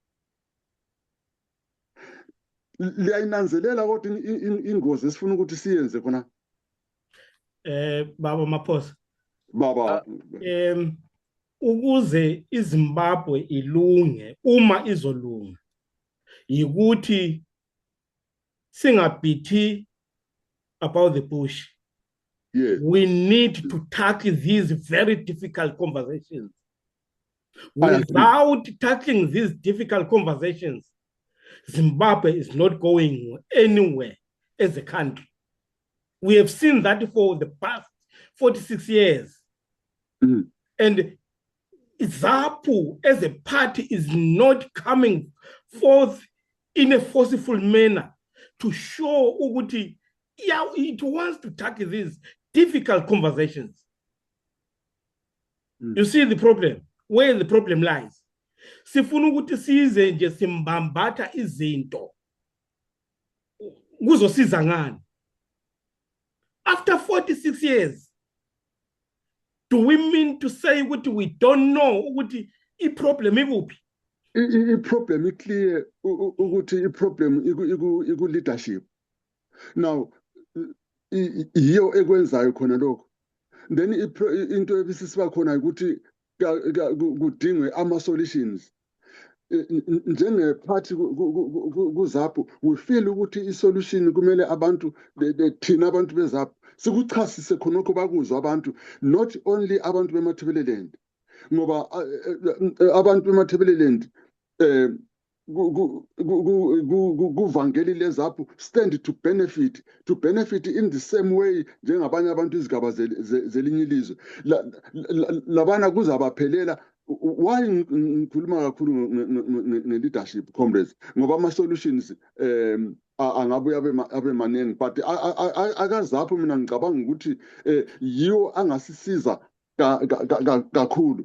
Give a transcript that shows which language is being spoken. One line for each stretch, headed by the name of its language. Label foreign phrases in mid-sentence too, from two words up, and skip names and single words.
North Ndebele: Liyayinanzelela kodwa ingozi esifuna ukuthi siyenze khona? Baba Maphosa, Baba, ukuze iZimbabwe ilunge, uma izolunga, yikuthi singabhithi
English: about the bush. Yes. We need to tackle these very difficult conversations. Without tackling these difficult conversations, Zimbabwe is not going anywhere as a country. We have seen that for the past 46 years. Mm-hmm. And ZAPU as a party is not coming forth in a forceful manner to show Uguti, yeah, it wants to tackle these difficult conversations. You see the problem, where the problem lies.
North Ndebele: Sifuna ukuthi size nje simbambatha izinto kuzosiza ngani.
English: After 46 years, do we mean to say ukuthi we don't know ukuthi
North Ndebele: i-problem ikuphi? I-problem iclear ukuthi i-problem iku-leadership. Now, yiyo ekwenzayo khona lokho. Then into ebisisiba khona ukuthi kudingwe ama-solutions. Njengephathi kuZAPU,
English: we feel
North Ndebele: ukuthi i-solution kumele abantu thina abantu beZAPU sikuchasise khonokho bakuzwa abantu,
English: not only
North Ndebele: abantu beMatabeleland, ngoba abantu beMatabeleland kuvangeli leZAPU
English: stand to benefit in the same way
North Ndebele: njengabanye abantu izigaba zelinye ilizwe. Labana kuzabaphelela. Why ngikhuluma kakhulu nge-leadership comrades? Ngoba ama-solutions angabuye abe maningi, but akaZAPU mina ngicabanga ukuthi yiwo angasisiza kakhulu.